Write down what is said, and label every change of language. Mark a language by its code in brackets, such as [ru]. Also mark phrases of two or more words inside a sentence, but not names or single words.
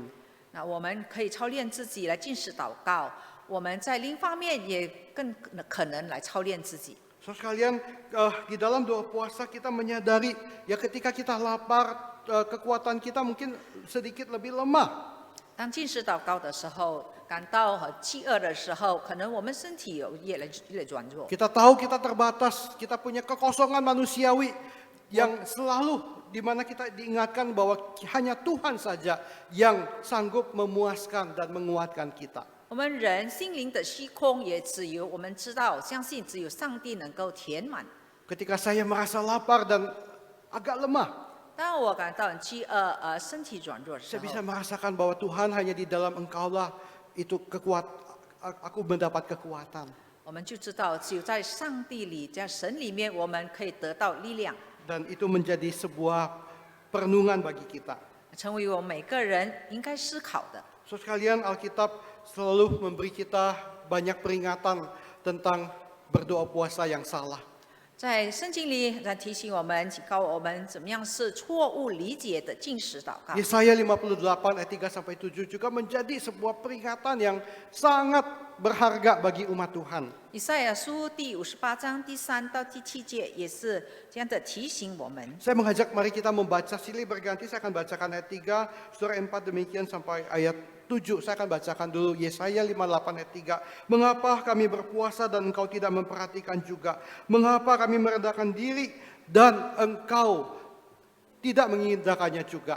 [zh] 那我们可以操练自己来禁食祷告，我们在另一方面也更可能来操练自己。 [id] So sekalian, di dalam doa puasa kita menyadari ya ketika kita lapar, kekuatan kita mungkin sedikit lebih lemah. [zh] 当禁食祷告的时候，感到很饥饿的时候，可能我们身体有越来越软弱。 [id] Kita tahu kita terbatas, kita punya kekosongan manusiawi yang selalu di mana kita diingatkan bahwa hanya Tuhan saja yang sanggup memuaskan dan menguatkan kita. [zh] 我们人心灵的虚空，也只有我们知道，相信只有上帝能够填满。 [id] Ketika saya merasa lapar dan agak lemah, [zh] 当我感到很饥饿身体软弱的时 [id] saya [zh] 候， [id] bisa merasakan bahwa Tuhan hanya di dalam Engkaulah itu aku mendapat kekuatan. [zh] 我们就知道，只有在上帝里，在神里面，我们可以得到力量， [id] Dan itu menjadi sebuah perenungan bagi kita. [zh] 成为我们每个人应该思考的。 [id] So sekalian, Alkitab selalu memberi kita banyak peringatan tentang berdoa puasa yang salah. [zh] 在圣经里在提醒我们、警告我们，怎么样是错误理解的禁食祷告。 [id] Yesaya 58 ayat 3-7 juga menjadi sebuah peringatan yang sangat berharga bagi umat Tuhan. [zh] 以赛亚书第58章第3到第7节也是这样的提醒我们。 [id] Saya mengajak mari kita membaca silih berganti. Saya akan bacakan ayat 3, surah 4 demikian sampai ayat 7. Saya akan bacakan dulu Yesaya 58 ayat 3. Mengapa kami berpuasa dan engkau tidak memperhatikan juga? Mengapa kami merendahkan diri dan engkau tidak mengindahkannya juga?